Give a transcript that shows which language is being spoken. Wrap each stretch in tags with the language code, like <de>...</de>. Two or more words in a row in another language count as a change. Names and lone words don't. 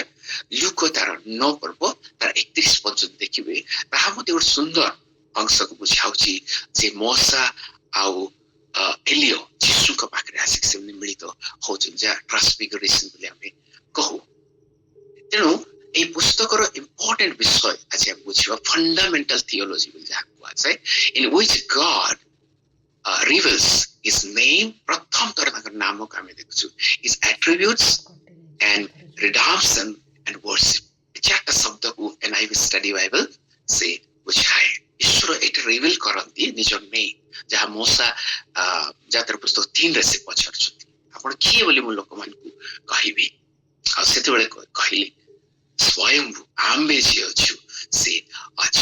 <or>ଲୁକ ତାର 9 ପର୍ବ ତାର 31 ପର୍ଯ୍ୟନ୍ତ ଦେଖିବେ, ତାହା ମଧ୍ୟ ଗୋଟେ ସୁନ୍ଦର ଅଂଶକୁ ବୁଝାଉଛି ଯେ ମୋସା ଆଉ ଏଲିଓ ଯୀଶୁଙ୍କ ପାଖରେ ଆସିକି ସେମାନେ ମିଳିତ ହଉଛନ୍ତି, ଯାହା ଟ୍ରାନ୍ସଫିଗରେସନ ବୋଲି ଆମେ କହୁ। ତେଣୁ এই ପୁସ୍ତକର</or> <en>important subject</en> <or>ଆଜି ଆମେ ବୁଝିବା,</or> <en>fundamental theology</en> <or>ବୋଲି ଯାହା କୁହାଯାଏ,</or> <en>in which God reveals his name.</en> <or>ପ୍ରଥମ ଥର ତାଙ୍କର ନାମକୁ ଆମେ ଦେଖୁଛୁ,</or> <en>his attributes and redemption and worship।</en> <or>4ଟା ଶବ୍ଦକୁ NIV</or> <en>study Bible</en> <or>ସେ ବୁଝାଏ। ଈଶ୍ୱର ଏଠି ରିଭିଲ କରନ୍ତି ନିଜ ନେମ୍, ଯାହା ମୋସା ଯାତ୍ରା ପୁସ୍ତକ 3ରେ ସେ ପଚାରୁଛନ୍ତି, ଆପଣ କିଏ ବୋଲି ମୁଁ ଲୋକମାନଙ୍କୁ କହିବି? ଆଉ ସେତେବେଳେ କହିଲେ, ସ୍ୱୟଂଭୁ ଆମ୍ଭେ ଯିଏ ଅଛୁ ସେ ଅଛି।</or>